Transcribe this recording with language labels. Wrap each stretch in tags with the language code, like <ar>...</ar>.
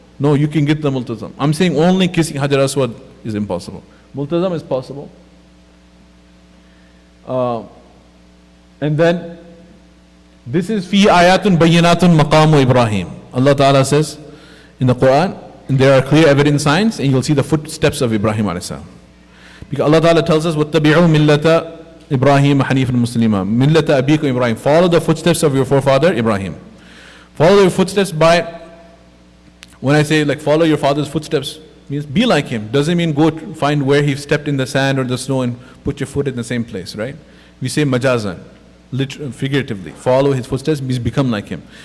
<en>No, you can get the Multazam. I'm saying only kissing Hajar Aswad is impossible. Multazam is possible. And then, this is</en> <ar>fi ayatun bayyinatun maqamu Ibrahim.</ar> <en>Allah Ta'ala says in the Quran, and there are clear evident signs, and you'll see the footsteps of Ibrahim alayhi salam. Because Allah Ta'ala tells us,</en> <ar>وَاتَّبِعُوا مِلَّةَ إِبْرَاهِيمَ حَنِيفًا مُسْلِمًا مِلَّةَ أَبِيكُمْ Ibrahim.</ar> <en>Follow the footsteps of your forefather Ibrahim. Follow your footsteps by, when I say like follow your father's footsteps, means be like him. Doesn't mean go find where he stepped in the sand or the snow and put your foot in the same place, right? We say majazan, figuratively. Follow his footsteps means become like him.</en>